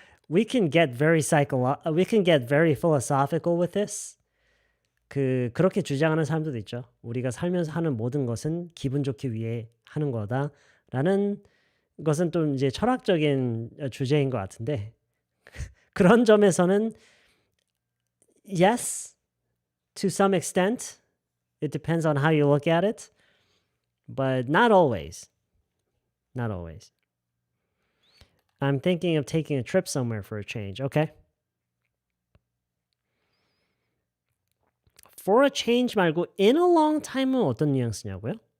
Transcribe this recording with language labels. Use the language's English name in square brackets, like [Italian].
[English] We can get very philosophical with this. [Korean] 그렇게 주장하는 사람들도 있죠. 우리가 살면서 하는 모든 것은 기분 좋기 위해 하는 거다라는 것은 좀 이제 철학적인 주제인 것 같은데 그런 점에서는 [English] yes, to some extent. It depends on how you look at it, but not always. Not always. I'm thinking of taking a trip somewhere for a change. Okay. [Korean] For a change 말고 in a long time은 어떤 뉘앙스냐고요?